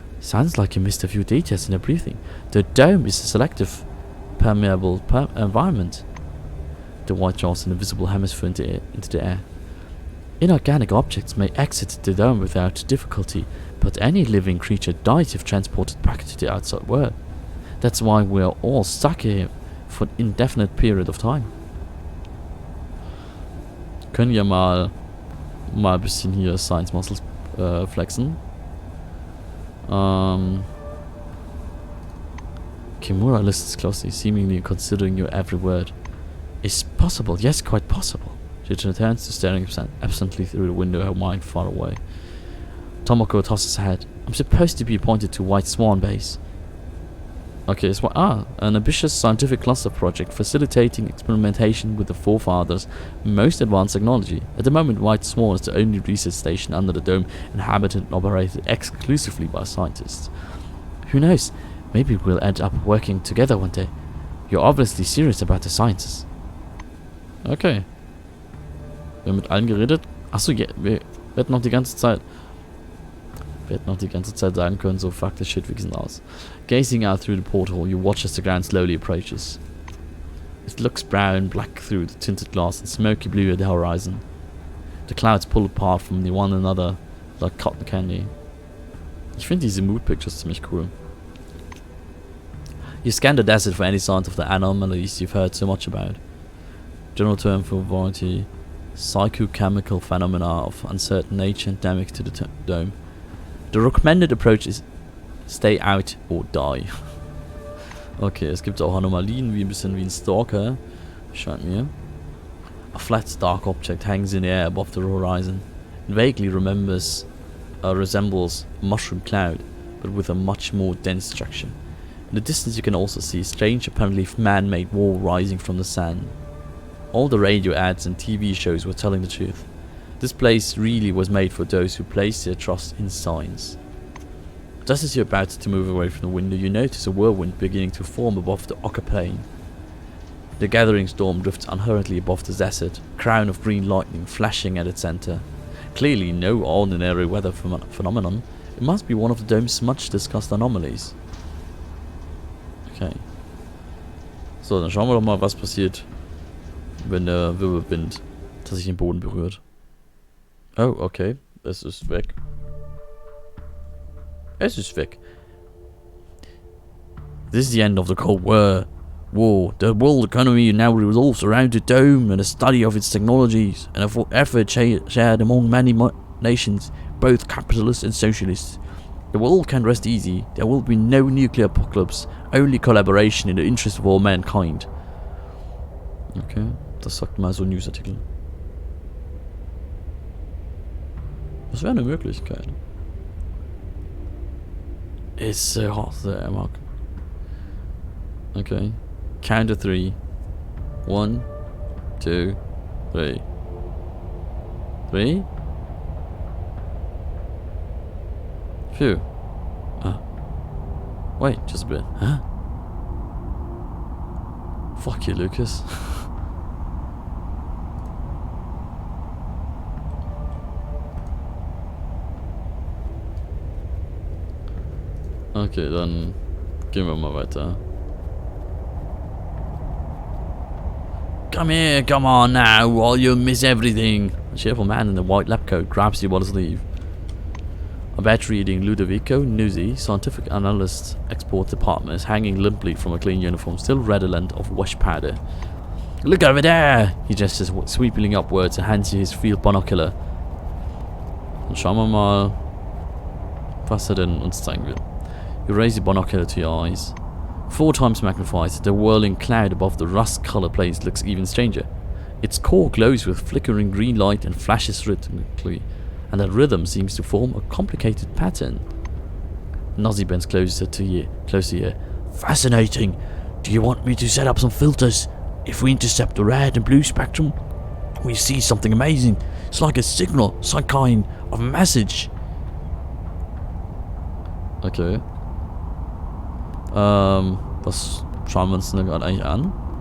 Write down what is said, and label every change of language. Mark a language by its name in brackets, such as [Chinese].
[English] Sounds like you missed a few details in the briefing. The dome is a selective, permeable environment. The white draws an invisible hemisphere into the air. Inorganic objects may exit the dome without difficulty, but any living creature dies if transported back to the outside world. That's why we're all stuck here for an indefinite period of time. [German] Können wir mal ein bisschen hier Science Muscles flexen. [English] Kimura listens closely, seemingly considering your every word. It's possible, yes, quite possible. She returns to staring absently through the window, her mind far away. Tomoko tosses her head. I'm supposed to be appointed to White Swan Base. Okay, it's an ambitious scientific cluster project facilitating experimentation with the forefathers' most advanced technology. At the moment, White Swan is the only research station under the dome inhabited and operated exclusively by scientists. Who knows? Maybe we'll end up working together one day. You're obviously serious about the sciences. Okay. [German] Wir haben mit allen geredet. Achso, ja, wir hätten noch die ganze Zeit sagen können, [English] so fuck this shit, [German] wir sind aus. [English] Gazing out through the porthole, you watch as the ground slowly approaches. It looks brown, black through the tinted glass and smoky blue at the horizon. The clouds pull apart from one another like cotton candy. [German] Ich finde diese Mood Pictures ziemlich cool. [English] You scan the desert for any signs of the anomalies you've heard so much about. General term for variety, psychochemical phenomena of uncertain nature endemic to the dome. The recommended approach is stay out or die. [German] Okay, es gibt auch Anomalien, wie ein bisschen wie ein Stalker, scheint mir. [English] A flat dark object hangs in the air above the horizon. It vaguely resembles a mushroom cloud, but with a much more dense structure. In the distance you can also see a strange, apparently man-made wall rising from the sand. All the radio ads and TV shows were telling the truth. This place really was made for those who place their trust in science. Just as you're about to move away from the window, you notice a whirlwind beginning to form above the Ocker Plain. The gathering storm drifts unhurriedly above the desert, a crown of green lightning flashing at its center. Clearly no ordinary weather phenomenon. It must be one of the dome's much discussed anomalies. Okay. [German] So, dann schauen wir doch mal, was passiert, wenn der Wirbelwind tatsächlich den Boden berührt. Oh, okay. Es ist weg. Es ist weg. [English] This is the end of the Cold War. The world economy now revolves around the dome and the study of its technologies, and an effort shared among many nations, both capitalist and socialist. The world can rest easy. There will be no nuclear apocalypse, only collaboration in the interest of all mankind. [German] Okay, das sagt mal so ein Newsartikel. Das wäre eine Möglichkeit. [English] It's so hot there, Mark. Okay. Count to 3. 1, 2, 3. 3? Phew. Wait, just a bit. Huh? Fuck you, Lucas. [German] Okay, dann gehen wir mal weiter. [English] Come here, come on now, or you'll miss everything. A cheerful man in a white lab coat grabs you by the sleeve. A battery-eating Ludovico Nuzzi, scientific analyst export department, is hanging limply from a clean uniform, still redolent of wash powder. Look over there! He gestures sweeping upwards and hands you his field binocular. [German] Dann schauen wir mal, was denn uns zeigen will. [English] You raise the binocular to your eyes. 4 times magnified, the whirling cloud above the rust-colored place looks even stranger. Its core glows with flickering green light and flashes rhythmically, and that rhythm seems to form a complicated pattern. Nozzy bends closer to you. Fascinating. Do you want me to set up some filters? If we intercept the red and blue spectrum, we see something amazing. It's like a signal, some kind of message. Okay. [German] Was schauen wir uns denn gerade eigentlich an?